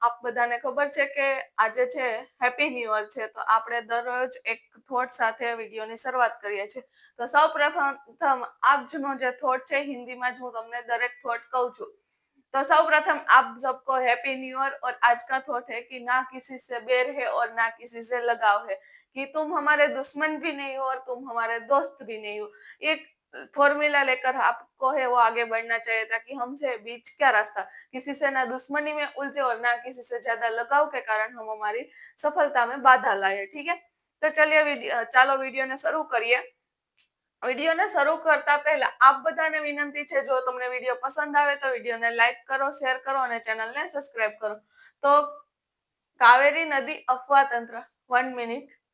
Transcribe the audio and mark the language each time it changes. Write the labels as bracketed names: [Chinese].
[Gujarati] આપ બધાને ખબર છે કે આજે છે હેપી ન્યુ યર છે, તો આપણે દરરોજ એક થોટ સાથે વિડીયોની શરૂઆત કરીએ છીએ. તો સૌ પ્રથમ આપનો જે થોટ છે હિન્દીમાં જ હું તમને દરેક થોટ કહું છું. [Hindi] तो सर्वप्रथम आप सबको हैप्पी न्यू ईयर। और आज का थॉट है कि ना किसी से बैर है और ना किसी से लगाव है, कि तुम हमारे दुश्मन भी नहीं हो और तुम हमारे दोस्त भी नहीं हो। एक फॉर्मूला लेकर आपको है वो आगे बढ़ना चाहिए, ताकि हमसे बीच क्या रास्ता, किसी से ना दुश्मनी में उलझे और ना किसी से ज्यादा लगाव के कारण हम हमारी सफलता में बाधा लाए। ठीक है, तो चलिए [Gujarati] चालो वीडियो ने [Hindi] शुरू करिए। [Gujarati] વિડીયોને શરૂ કરતા પહેલા આપ બધાને વિનંતી છે, જો તમને વિડીયો પસંદ આવે તો વિડીયોને લાઈક કરો, શેર કરો અને ચેનલને સબસ્ક્રાઇબ કરો. તો કાવેરી નદી અફવા તંત્ર, 1 મિનિટ.